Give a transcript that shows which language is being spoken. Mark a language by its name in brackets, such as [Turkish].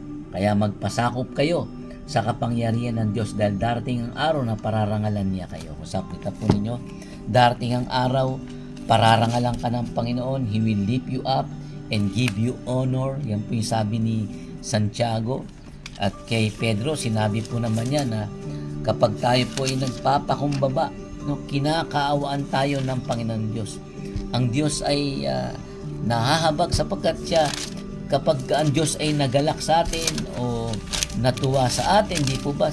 [Filipino] Kaya magpasakop kayo sa kapangyarihan ng Diyos, dahil darating ang araw na pararangalan niya kayo. Kung sapita po ninyo, darating ang araw, pararangalan ka ng Panginoon. [English] He will lift you up and give you honor. [Filipino] Yan po yung sabi ni Santiago. At kay Pedro, sinabi po naman niya na kapag tayo po ay nagpapakumbaba, no, kinakaawaan tayo ng Panginoon Diyos. Ang Diyos ay nahahabag sapagkat siya, kapag ang Diyos ay nagalak sa atin o natuwa sa atin, di po ba?